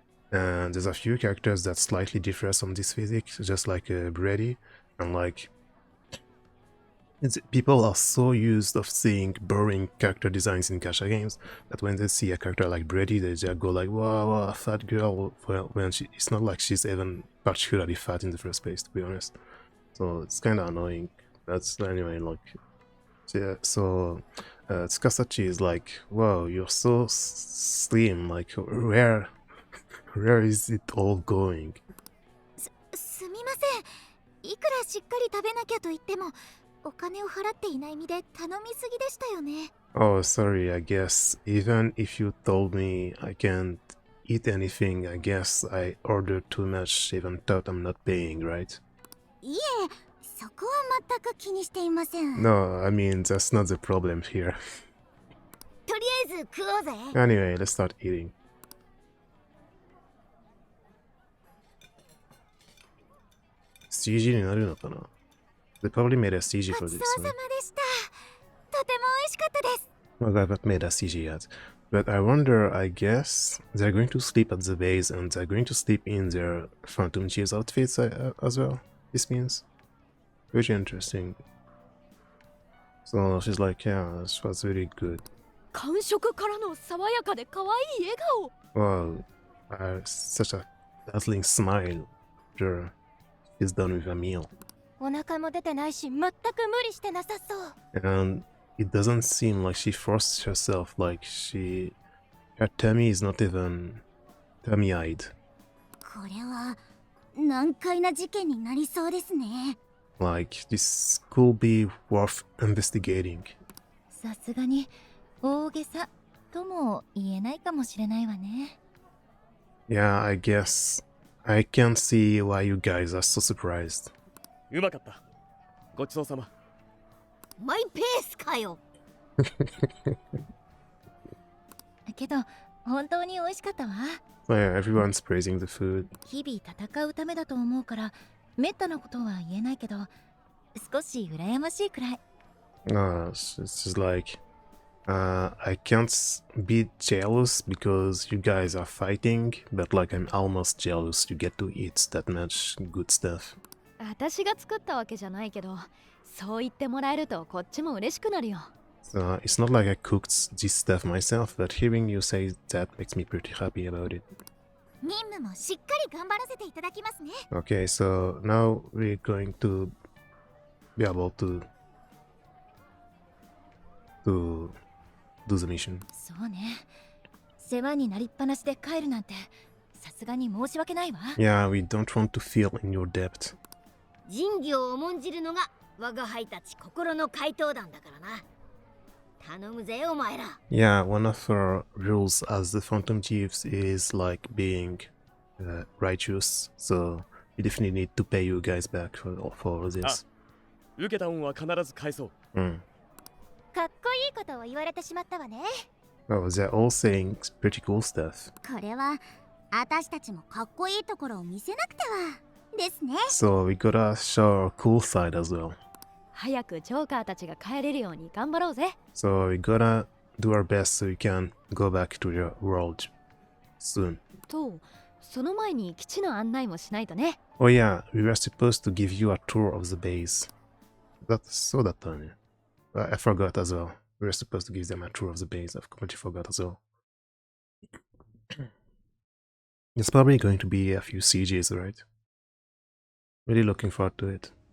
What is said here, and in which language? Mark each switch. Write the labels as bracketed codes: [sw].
[en] And there's a few characters that slightly differ from this physique, just like Brady, and like people are so used of seeing boring character designs in gacha games that when they see a character like Brady, they just go like, wow, fat girl, well, when it's not like she's even particularly fat in the first place, to be honest. So it's kind of annoying. That's anyway, like, yeah, so Tsukasa is like, wow, you're so slim, like, where is it all going? [ja] すみません。いくらしっかり食べなきゃと言っても、お金を払っていない身で頼みすぎでしたよね。 [en] Oh, sorry, I guess. Even if you told me I can't eat anything, I guess I ordered too much, even thought I'm not paying, right? [ja] いえ、そこは全く気にしていません。 [en] No, I mean, that's not the problem here. [ja] とりあえず食おうぜ。 [en] Anyway, let's start eating. [ja] CG になるのかな? [en] They probably made a CG for this. [ja] ごちそうさまでした。とても美味しかったです。 [en] Well, they haven't made a CG yet. But I wonder, I guess, they're going to sleep at the base and they're going to sleep in their Phantom Chiefs outfits as well. This means. Very interesting. So she's like, yeah, this was really good. [ja] 感触からの爽やかで可愛い笑顔。 [en] Wow, such a dazzling smile after she's done with a meal. [ja] お腹も出てないし、全く無理してなさそう。 [en] And it doesn't seem like she forced herself, like her tummy is not even tummy-eyed. [ja] これは難解な事件になりそうですね。 [en] Like, this could be worth investigating. [ja] さすがに大げさとも言えないかもしれないわね。 [en] Yeah, I guess I can't see why you guys are so surprised. [ja] うまかった。ごちそうさま。マイペースかよ。けど本当に美味しかったわ。 [en] Yeah, everyone's praising the food. [ja] 日々戦うためだと思うからめったなことは言えないけど少し羨ましいくらい。 [en] It's just like I can't be jealous because you guys are fighting, but like I'm almost jealous you get to eat that much good stuff. [ja] 私が作ったわけじゃないけど、そう言ってもらえるとこっちも嬉しくなるよ。 [en] So it's not like I cooked this stuff myself, but hearing you say that makes me pretty happy about it. [ja] 任務もしっかり頑張らせていただきますね。 [en] Okay, so now we're going to be able to do the mission. [ja] そうね。世話になりっぱなしで帰るなんてさすがに申し訳ないわ。 [en] Yeah, we don't want to feel in your debt. [ja] 仁義を重んじるのが我が輩たち心の怪盗団だからな。頼むぜお前ら。 [en] Yeah, one of our rules as the Phantom Chiefs is like being righteous, so we definitely need to pay you guys back for all this. [ja] 受けた恩は必ず返そう。かっこいいことを言われてしまったわね。 [en] Oh, they're all saying pretty cool stuff. [ja] これは私たちもかっこいいところを見せなくてはですね。 [en] So we gotta show our cool side as well. [ja] 早くジョーカーたちが帰れるように頑張ろうぜ。 [en] So we gotta do our best so you can go back to your world soon. [ja] と、その前に基地の案内もしないとね。 [en] Oh yeah, we were supposed to give you a tour of the base. That's so that funny. I forgot as well. We were supposed to give them a tour of the base. I've completely forgot as well. It's probably going to be a few CGs, right? Really looking forward to it.